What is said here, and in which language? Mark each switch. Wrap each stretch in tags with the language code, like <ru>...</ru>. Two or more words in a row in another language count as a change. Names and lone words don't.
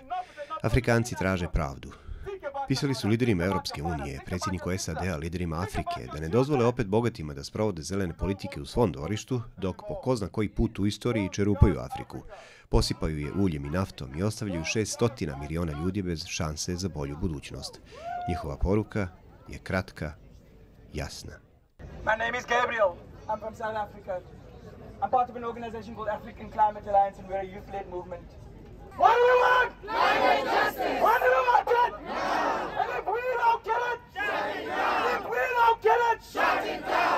<bs>Afrikanci traže pravdu. Pisali su liderima Europske unije, predsjedniku SAD-a, liderima Afrike, da ne dozvole opet bogatima da sprovode zelene politike u svom dvorištu, dok po ko zna koji put u istoriji čerupaju Afriku. Posipaju je uljem i naftom i ostavljaju 600 miliona ljudi bez šanse za bolju budućnost. Njihova poruka je kratka, jasna.</bs> <en>My name is Gabriel. I'm from South Africa. I'm part of an organization called African Climate Alliance and we're a youth-led movement. What do we want? Climate justice! When do we want it? Now! And if we don't get it, shut it down! If we don't get it, shut it down!</en>